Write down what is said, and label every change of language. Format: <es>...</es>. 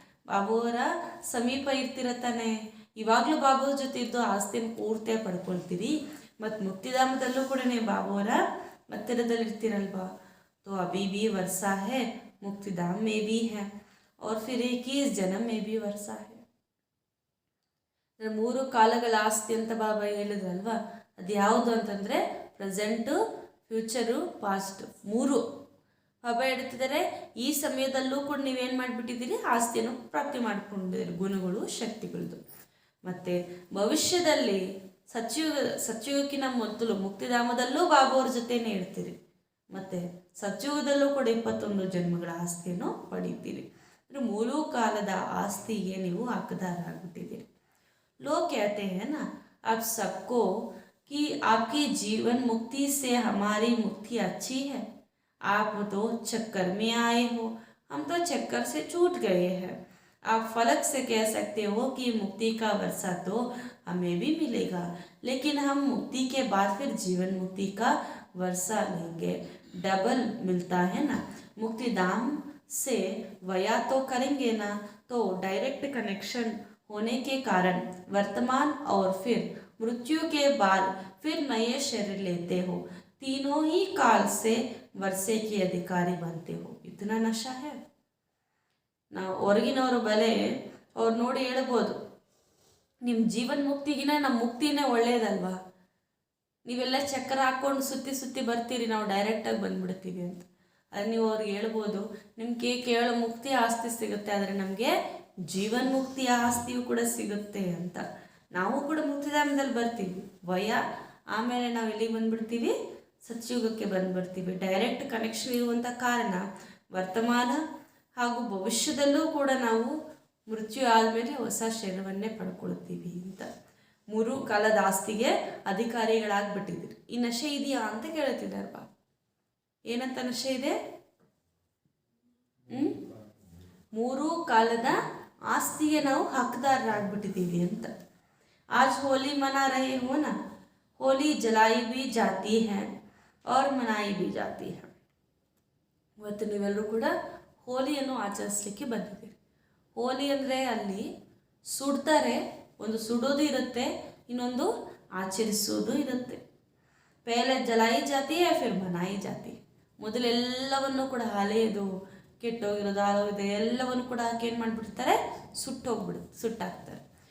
<kn>ಬಾಬುವರ ಸಮೀಪ ಇರ್ತಿರತ್ತಾನೆ, ಇವಾಗಲೂ ಬಾಬುವ್ರ ಜೊತೆ ಇದ್ದು ಆಸ್ತಿಯನ್ನು ಪೂರ್ತಿಯಾಗಿ ಪಡ್ಕೊಳ್ತೀರಿ, ಮತ್ತು ಮುಕ್ತಿಧಾಮದಲ್ಲೂ ಕೂಡ ಬಾಬುವರ ಹತ್ತಿರದಲ್ಲಿರ್ತೀರಲ್ವಾ.</kn> <hi>तो अभी भी वर्षा है, मुक्तिधाम में भी है, और फिर 21 जन्म में भी वर्षा है.</hi> <kn>3 ಕಾಲಗಳ ಆಸ್ತಿ ಅಂತ ಬಾಬಾ ಹೇಳಿದ್ರಲ್ವಾ, ಅದು ಯಾವುದು ಅಂತಂದರೆ ಪ್ರೆಸೆಂಟು, ಫ್ಯೂಚರು, ಪಾಸ್ಟ್, 3 ಬಾಬಾ ಹೇಳ್ತಿದ್ದಾರೆ. ಈ ಸಮಯದಲ್ಲೂ ಕೂಡ ನೀವೇನು ಮಾಡಿಬಿಟ್ಟಿದ್ದೀರಿ, ಆಸ್ತಿಯನ್ನು ಪ್ರಾಪ್ತಿ ಮಾಡ್ಕೊಂಡಿದ್ದೀರಿ, ಗುಣಗಳು, ಶಕ್ತಿಗಳದ್ದು. ಮತ್ತು ಭವಿಷ್ಯದಲ್ಲಿ ಸತ್ಯುಗಕ್ಕಿಂತ ಮೊದಲು ಮುಕ್ತಿಧಾಮದಲ್ಲೂ ಬಾಬಾವ್ರ ಜೊತೆನೇ ಇರ್ತೀರಿ, ಮತ್ತು ಸತ್ಯುಗದಲ್ಲೂ ಕೂಡ 21 ಜನ್ಮಗಳ ಆಸ್ತಿಯನ್ನು ಪಡೀತೀರಿ. ಅಂದರೆ 3 ಕಾಲದ ಆಸ್ತಿಗೆ ನೀವು ಹಕ್ಕದಾರರಾಗ್ಬಿಟ್ಟಿದ್ದೀರಿ.</kn> <hi>लोग कहते हैं ना, आप सबको कि आपकी जीवन मुक्ति से हमारी मुक्ति अच्छी है, आप तो चक्कर में आए हो, हम तो चक्कर से छूट गए हैं. आप फलक से कह सकते हो कि मुक्ति का वर्षा तो हमें भी मिलेगा, लेकिन हम मुक्ति के बाद फिर जीवन मुक्ति का वर्षा लेंगे, डबल मिलता है ना. मुक्तिधाम से वया तो करेंगे ना, तो डायरेक्ट कनेक्शन होने के कारण वर्तमान और फिर मृत्यु के बाद फिर नए शरीर लेते हो, तीनों ही काल से वर्षे के अधिकारी बनते हो. इतना नशा है.</hi> <kn>ನಾವು ಹೊರಗಿನವರು ಬಲೆ ಅವ್ರು ನೋಡಿ ಹೇಳ್ಬೋದು, ನಿಮ್ಮ ಜೀವನ ಮುಕ್ತಿಗಿನ ನಮ್ಮ ಮುಕ್ತಿನೇ ಒಳ್ಳೇದಲ್ವಾ, ನೀವೆಲ್ಲ ಚಕ್ರ ಹಾಕ್ಕೊಂಡು ಸುತ್ತಿ ಬರ್ತೀರಿ, ನಾವು ಡೈರೆಕ್ಟಾಗಿ ಬಂದುಬಿಡ್ತೀವಿ ಅಂತ. ಅದು ನೀವು ಅವ್ರಿಗೆ ಹೇಳ್ಬೋದು, ನಿಮಗೆ ಕೇವಲ ಮುಕ್ತಿ ಆಸ್ತಿ ಸಿಗುತ್ತೆ, ಆದರೆ ನಮಗೆ ಜೀವನ್ ಮುಕ್ತಿಯ ಆಸ್ತಿಯೂ ಕೂಡ ಸಿಗುತ್ತೆ ಅಂತ. ನಾವು ಕೂಡ ಮುಕ್ತಿಧಾಮದಲ್ಲಿ ಬರ್ತೀವಿ ವಯ, ಆಮೇಲೆ ನಾವು ಎಲ್ಲಿಗೆ ಬಂದುಬಿಡ್ತೀವಿ, ಸತ್ಯುಗಕ್ಕೆ ಬಂದುಬಿಡ್ತೀವಿ. ಡೈರೆಕ್ಟ್ ಕನೆಕ್ಷನ್ ಇರುವಂಥ ಕಾರಣ ವರ್ತಮಾನ ಹಾಗೂ ಭವಿಷ್ಯದಲ್ಲೂ ಕೂಡ ನಾವು ಮೃತ್ಯು ಆದಮೇಲೆ ಹೊಸ ಶರೀರವನ್ನೇ ಪಡ್ಕೊಳ್ತೀವಿ ಅಂತ. 3 ಕಾಲದ ಆಸ್ತಿಗೆ ಅಧಿಕಾರಿಗಳಾಗ್ಬಿಟ್ಟಿದ್ದೀರಿ. ಈ ನಶೆ ಇದೆಯಾ ಅಂತ ಕೇಳ್ತಿದ್ದಾರಪ್ಪ. ಏನಂತ ನಶೆ ಇದೆ? 3 ಕಾಲದ ಆಸ್ತಿಗೆ ನಾವು ಹಕ್ಕದಾರರಾಗ್ಬಿಟ್ಟಿದ್ದೀವಿ ಅಂತ.</kn> <hi>आज होली मना रहे हो ना, होली जलाई भी जाती है और मनाई भी जाती है.</hi> <kn>ಇವತ್ತು ನೀವೆಲ್ಲರೂ ಕೂಡ ಹೋಲಿಯನ್ನು ಆಚರಿಸಲಿಕ್ಕೆ ಬಂದಿದ್ದೀರಿ. ಹೋಲಿ ಅಂದರೆ ಅಲ್ಲಿ ಸುಡ್ತಾರೆ, ಒಂದು ಸುಡೋದು ಇರುತ್ತೆ, ಇನ್ನೊಂದು ಆಚರಿಸೋದು ಇರುತ್ತೆ.</kn> <hi>ಪೆಹಲೆ ಜಲಾಯಿ ಜಾತಿ ಹೈ ಫಿರ್ ಮನಾಯಿ ಜಾತಿ.</hi> <kn>ಮೊದಲೆಲ್ಲವನ್ನು ಕೂಡ ಹಳೆಯದು, ಕೆಟ್ಟೋಗಿರೋದು, ಹಾಳೋಗಿದೆ ಎಲ್ಲವನ್ನು ಕೂಡ ಹಾಕಿ ಏನು ಮಾಡಿಬಿಡ್ತಾರೆ, ಸುಟ್ಟಾಕ್ತಾರೆ.</kn>